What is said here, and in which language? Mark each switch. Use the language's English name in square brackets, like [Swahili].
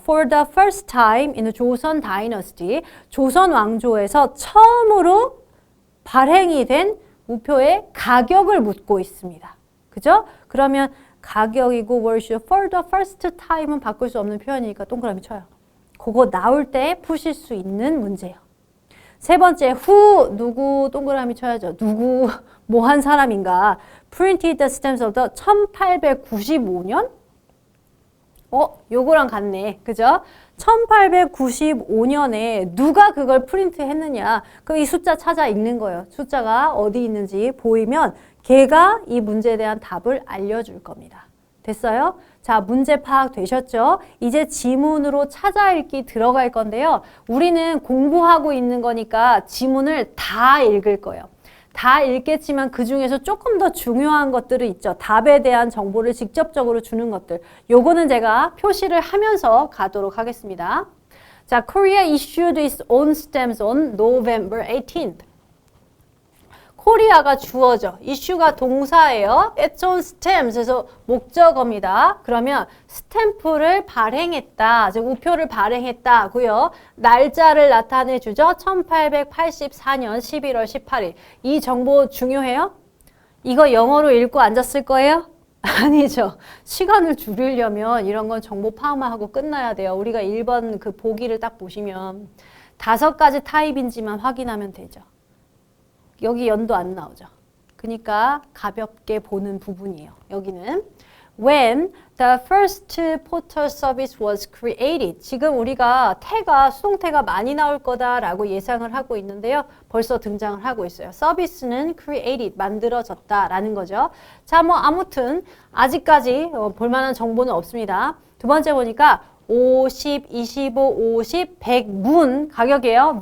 [English] For the first time in the [Korean] 조선 dynasty, 조선 왕조에서 처음으로 발행이 된 우표의 가격을 묻고 있습니다. 그죠? 그러면 가격이고 [English] were issued for the first time [Korean] 은 바꿀 수 없는 표현이니까 동그라미 쳐요. 그거 나올 때 푸실 수 있는 문제예요. 세 번째, who, 누구, 동그라미 쳐야죠. 누구, 뭐 한 사람인가. printed the stems of the 1895년? 요거랑 같네. 그죠? 1895년에 누가 그걸 프린트 했느냐. 그럼 이 숫자 찾아 읽는 거예요. 숫자가 어디 있는지 보이면 걔가 이 문제에 대한 답을 알려줄 겁니다. 됐어요? 자, 문제 파악되셨죠? 이제 지문으로 찾아 읽기 들어갈 건데요. 우리는 공부하고 있는 거니까 지문을 다 읽을 거예요. 다 읽겠지만 그 중에서 조금 더 중요한 것들은 있죠. 답에 대한 정보를 직접적으로 주는 것들. 요거는 제가 표시를 하면서 가도록 하겠습니다. 자, [English] Korea issued its own stamps on November 18th. [Korean] 코리아가 주어져. issue가 동사예요. its own stamps에서 목적어입니다. 그러면 스탬프를 발행했다. 즉 우표를 발행했다고요. 날짜를 나타내 주죠. 1884년 11월 18일. 이 정보 중요해요? 이거 영어로 읽고 앉았을 거예요? 아니죠. 시간을 줄이려면 이런 건 정보 파악만 하고 끝나야 돼요. 우리가 1번 그 보기를 딱 보시면 5가지 타입인지만 확인하면 되죠. 여기 연도 안 나오죠. 그러니까 가볍게 보는 부분이에요. [English] 여기는 When the first portal service was created. [Korean] 지금 우리가 태가, 수동태가 많이 나올 거다라고 예상을 하고 있는데요. 벌써 등장을 하고 있어요. 서비스는 created, 만들어졌다라는 거죠. 자, 뭐 아무튼 아직까지 볼만한 정보는 없습니다. 두 번째 보니까 50, 25, 50, 100 문 가격이에요.